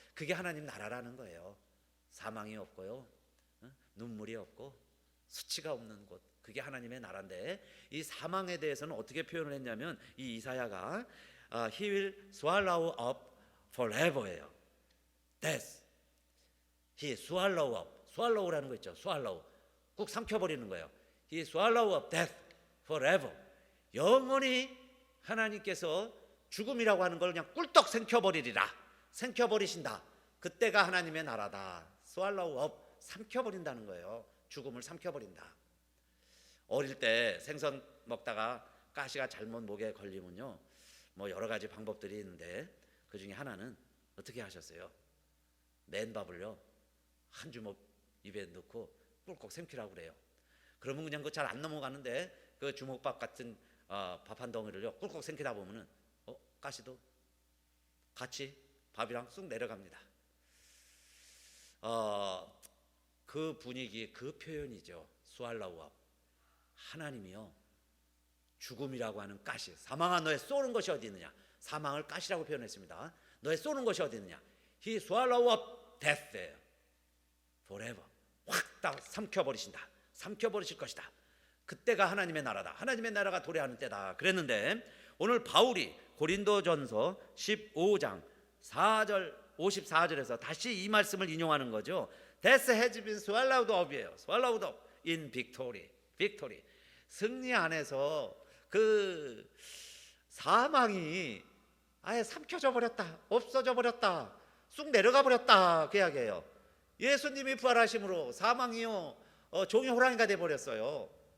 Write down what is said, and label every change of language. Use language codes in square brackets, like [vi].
[ko] 그게 하나님 나라라는 거예요. 사망이 없고요, 눈물이 없고 수치가 없는 곳, 그게 하나님의 나라인데, 이 사망에 대해서는 어떻게 표현을 했냐면 이 이사야가 [en] He will swallow up forever [ko] 예요. [en] Death. He swallow up. [ko] swallow라는 거 있죠. swallow. 꾹 삼켜버리는 거예요. [en] He swallow up death forever. [ko] 영원히 하나님께서 죽음이라고 하는 걸 그냥 꿀떡 생켜버리리라. 생켜버리신다. 그때가 하나님의 나라다. [en] swallow up. [ko] 삼켜버린다는 거예요. 죽음을 삼켜버린다. 어릴 때 생선 먹다가 가시가 잘못 목에 걸리면요, 뭐 여러 가지 방법들이 있는데 그 중에 하나는 어떻게 하셨어요? 맨밥을요 한 주먹 입에 넣고 꿀꺽 삼키라고 그래요. 그러면 그냥 그 잘 안 넘어가는데 그 주먹밥 같은 밥 한 덩이를요 꿀꺽 삼키다 보면은 가시도 같이 밥이랑 쑥 내려갑니다. 그 분위기, 그 표현이죠. 수알라우압. 하나님이요, 죽음이라고 하는 가시, 사망아 너의 쏘는 것이 어디 있느냐. 사망을 가시라고 표현했습니다. 너의 쏘는 것이 어디 있느냐. [en] He swallow up death forever. [ko] 확 다 삼켜버리신다. 삼켜버리실 것이다. 그때가 하나님의 나라다. 하나님의 나라가 도래하는 때다 그랬는데, 오늘 바울이 고린도전서 15장 4절 54절에서 다시 이 말씀을 인용하는 거죠. [en] Death has been swallowed up이에요. swallowed up in victory. victory. [ko] 승리 안에서 그 사망이 아예 삼켜져 버렸다. 없어져 버렸다. 쑥 내려가 버렸다. 그 이야기예요. 예수님이 부활하심으로 사망이요 종이 호랑이가 돼 버렸어요.